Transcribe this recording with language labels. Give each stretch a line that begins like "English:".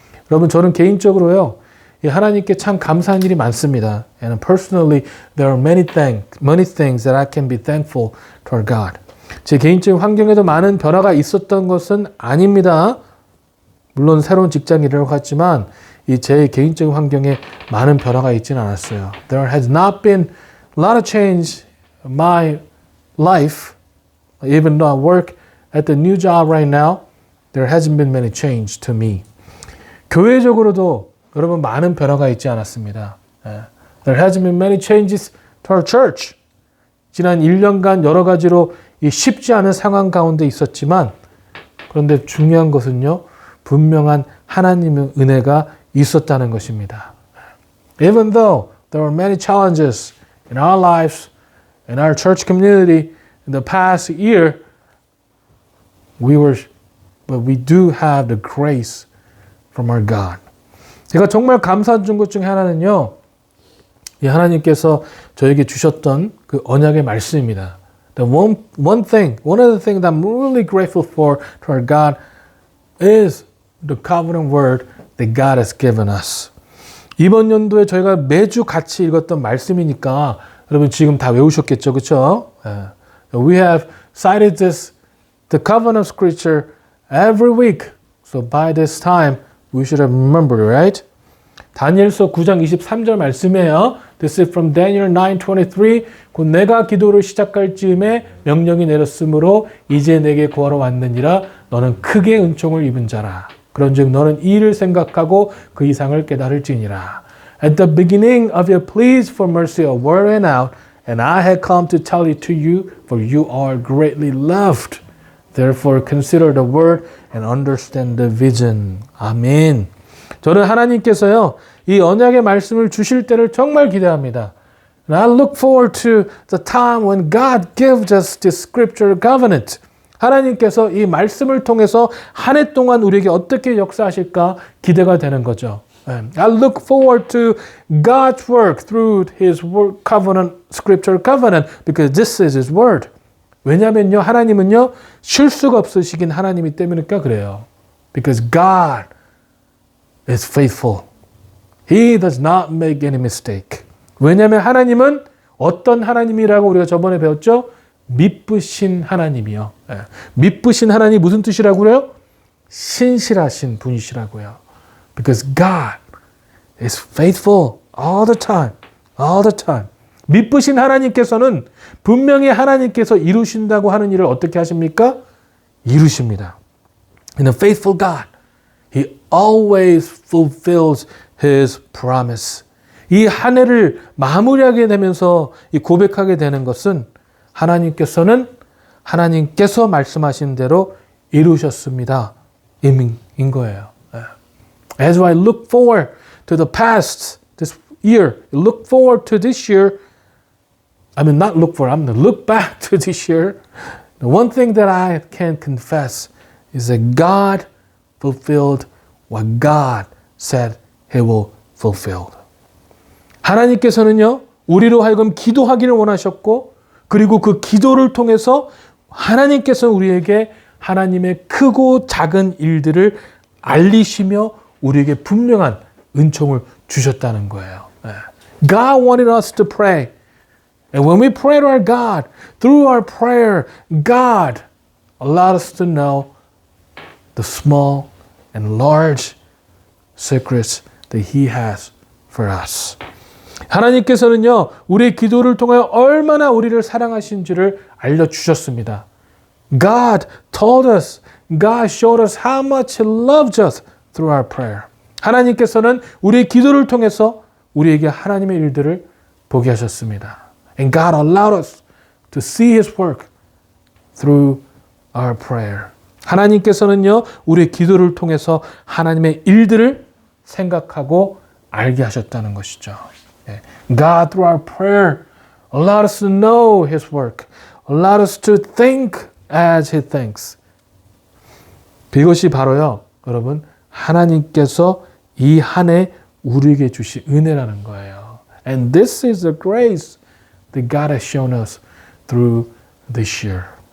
Korean: 여러분, 저는 개인적으로요, 하나님께 참 감사한 일이 많습니다.
English: And personally, there are many things that I can be thankful toward God.
Korean: 제 개인적인 환경에도 많은 변화가 있었던 것은 아닙니다. 물론 새로운 직장 일을 했지만 제 개인적인 환경에 많은 변화가 있지는 않았어요.
English: There has not been a lot of change in my life. Even though I work at the new job right now, there hasn't been many change to me.
Korean: 교회적으로도 여러분 많은 변화가 있지 않았습니다.
English: There hasn't been many changes to our church.
Korean: 지난 1년간 여러 가지로 쉽지 않은 상황 가운데 있었지만 그런데 중요한 것은요. 분명한 하나님의 은혜가 있었다는 것입니다.
English: Even though there were many challenges in our lives, in our church community in the past year, but we do have the grace from our God.
Korean: 제가 정말 감사한 것 중에 하나는요, 이 하나님께서 저에게 주셨던 그 언약의 말씀입니다.
English: The one of the things that I'm really grateful for to our God is the covenant word that God has given us.
Korean: 이번 연도에 저희가 매주 같이 읽었던 말씀이니까 여러분 지금 다 외우셨겠죠, 그렇죠?
English: We have cited the covenant scripture every week. So by this time, we should have remembered, right?
Korean: 다니엘서 9장 23절 말씀이에요.
English: This is from Daniel 9:23.
Korean: 곧 내가 기도를 시작할 즈음에 명령이 내렸으므로 이제 내게 구하러 왔느니라. 너는 크게 은총을 입은 자라. 그런즉 너는 이 일을 생각하고 그 이상을 깨달을지니라.
English: At the beginning of your pleas for mercy a word went out, and I had come to tell it to you, for you are greatly loved. Therefore consider the word and understand the vision.
Korean: 아멘. 저는 하나님께서요, 이 언약의 말씀을 주실 때를 정말 기대합니다.
English: And I look forward to the time when God gives us this scripture covenant.
Korean: 하나님께서 이 말씀을 통해서 한 해 동안 우리에게 어떻게 역사하실까 기대가 되는 거죠.
English: I look forward to God's work through His word covenant, scripture covenant, because this is His word.
Korean: 왜냐면요, 하나님은요, 실수가 없으시긴 하나님이 때문이니까 그래요.
English: Because God is faithful. He does not make any mistake.
Korean: 왜냐면 하나님은 어떤 하나님이라고 우리가 저번에 배웠죠? 미쁘신 하나님이요. 미쁘신 하나님 무슨 뜻이라고 그래요? 신실하신 분이시라고요.
English: Because God is faithful all the time. All the time.
Korean: 미쁘신 하나님께서는 분명히 하나님께서 이루신다고 하는 일을 어떻게 하십니까? 이루십니다.
English: And a faithful God, He always fulfills His promise.
Korean: 이 한 해를 마무리하게 되면서 이 고백하게 되는 것은 하나님께서 말씀하신 대로 이루셨습니다. 인 거예요.
English: As I look forward to the past, this year, look forward to this year, I'm going to look back to this year. The one thing that I can confess is that God fulfilled what God said He will fulfill.
Korean: 하나님께서는요, 우리로 하여금 기도하기를 원하셨고, 그리고 그 기도를 통해서 하나님께서 우리에게 하나님의 크고 작은 일들을 알리시며 우리에게 분명한 은총을 주셨다는 거예요.
English: God wanted us to pray. And when we pray to our God, through our prayer, God allowed us to know the small and large secrets that He has for us.
Korean: 하나님께서는요, 우리의 기도를 통하여 얼마나 우리를 사랑하신지를 알려주셨습니다.
English: God told us, God showed us how much He loves us through our prayer.
Korean: 하나님께서는 우리의 기도를 통해서 우리에게 하나님의 일들을 보게 하셨습니다.
English: And God allowed us to see His work through our prayer.
Korean: 하나님께서는요, 우리의 기도를 통해서 하나님의 일들을 생각하고 알게 하셨다는 것이죠.
English: God through our prayer allowed us to know His work, allowed us to think as He thinks.
Korean: 이것이 바로요, 여러분, 하나님께서 이 한 해 우리에게 주신 은혜라는 거예요.
English: And this is the grace that God has shown us through this year.